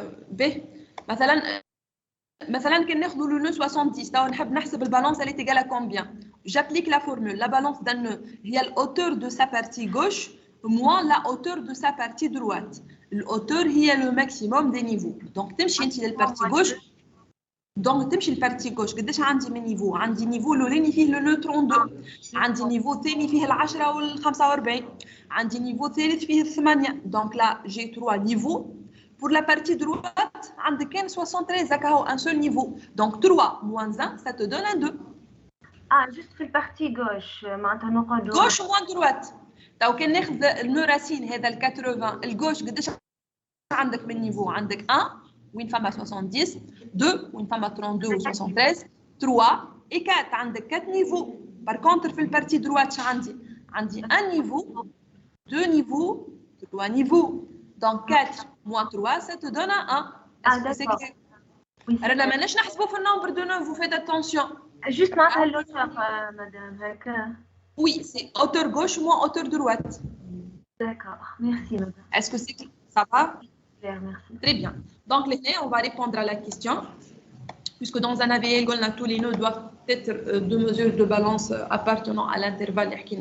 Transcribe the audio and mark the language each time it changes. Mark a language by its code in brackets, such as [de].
[ar] باهي مثلا كان ناخذوا لو نو 70 توا نحب نحسب البالانس [fr] elle est égale à combien? J'applique la formule. La balance d'un nœud [ar] هي [fr] la hauteur de sa partie gauche moins la hauteur de sa partie droite. La hauteur [ar] هي [fr] le maximum des niveaux. [ar] Donc تمشي انت للبارتي gauche. Donc تمشي البارتي gauche قداش عندي من نيفو؟ عندي نيفو الاولاني فيه لو نو 32 عندي نيفو الثاني فيه ال10 وال45 عندي نيفو ثالث فيه 8 [fr] donc là j'ai 3 niveaux pour la partie droite [ar] عندك كان 73 هكا هو [fr] un seul niveau. Donc 3 moins 1 ça te donne un 2. [ar] juste في البارتي gauche معناتها نقعدوا [fr] gauche moins droite. [ar] تو كان ناخذ النوراسين هذا ال 80 الجوش قداش عندك من نيفو؟ عندك 1 وين فما 70 2 وين فما 32 و 73 3 et 4 عندك 4 نيفو. [fr] par contre [ar] في البارتي دروات عندي 1 نيفو 2 نيفو 3 نيفو. [fr] donc 4 moins 3 ça te donne un 1. est-ce que c'est clair؟ [ar] رانا ماناش نحسبوا في النمبر دو 9. [fr] vous faites attention. juste [ar] معناتها [fr] l'auteur madame [ar] هكا. [fr] oui c'est hauteur gauche moins hauteur droite. d'accord merci madame. est-ce que c'est clair? ça va? merci. Très bien. Donc, on va répondre à la question. Puisque dans un AVL, tous les nœuds doivent être deux mesures de balance appartenant à l'intervalle.